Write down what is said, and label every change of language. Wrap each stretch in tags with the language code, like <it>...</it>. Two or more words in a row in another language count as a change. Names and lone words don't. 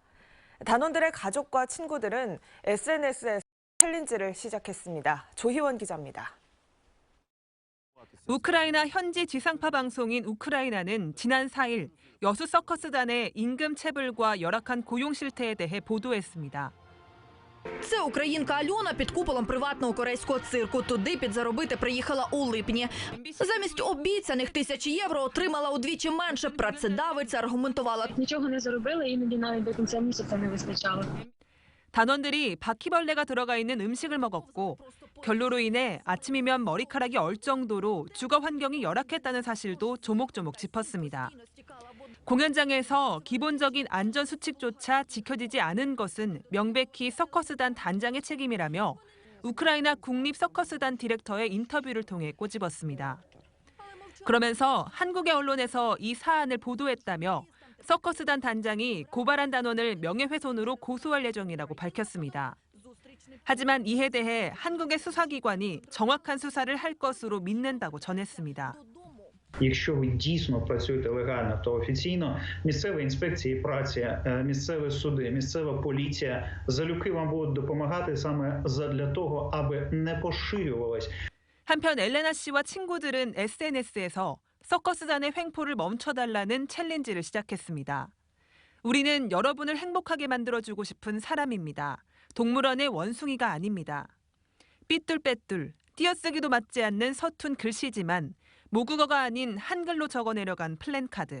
<ko>단원들의 가족과 친구들은 SNS에서 챌린지를 시작했습니다. 조희원 기자입니다. 우크라이나 현지 지상파 방송인 우크라이나는 지난 4일 여수 서커스단의 임금 체불과 열악한 고용 실태에 대해 보도했습니다.</ko> <uk>Це українка Альона під куполом приватного корейського цирку. Туди підзаробити приїхала у липні. Замість обіцяних 1000 євро отримала удвічі менше. Працедавиця аргументувала. Нічого не заробила, іноді навіть до кінця місяця не вистачало.</uk> <ko>단원들이 바퀴벌레가 들어가 있는 음식을 먹었고 결로로 인해 아침이면 머리카락이 얼 정도로 주거 환경이 열악했다는 사실도 조목조목 짚었습니다. 공연장에서 기본적인 안전 수칙조차 지켜지지 않은 것은 명백히 서커스단 단장의 책임이라며 우크라이나 국립 서커스단 디렉터의 인터뷰를 통해 꼬집었습니다. 그러면서 한국의 언론에서 이 사안을 보도했다며 서커스단 단장이 고발한 단원을 명예훼손으로 고소할 예정이라고 밝혔습니다. 하지만 이에 대해 한국의 수사기관이 정확한 수사를 할 것으로 믿는다고 전했습니다.</ko> <uk>Якщо ви дійсно працюєте легально, то офіційно місцеві інспекції праці, місцеві суди, місцева поліція залюбки вам будуть допомагати саме задля того, аби не поширювалось.</uk> <ko>한편 엘레나 씨와 친구들은 SNS에서 서커스단의 횡포를 멈춰달라는 챌린지를 시작했습니다. 우리는 여러분을 행복하게 만들어주고 싶은 사람입니다. 동물원의 원숭이가 아닙니다. 삐뚤빼뚤, 띄어쓰기도 맞지 않는 서툰 글씨지만 모국어가 아닌 한글로 적어 내려간 플랜카드.</ko>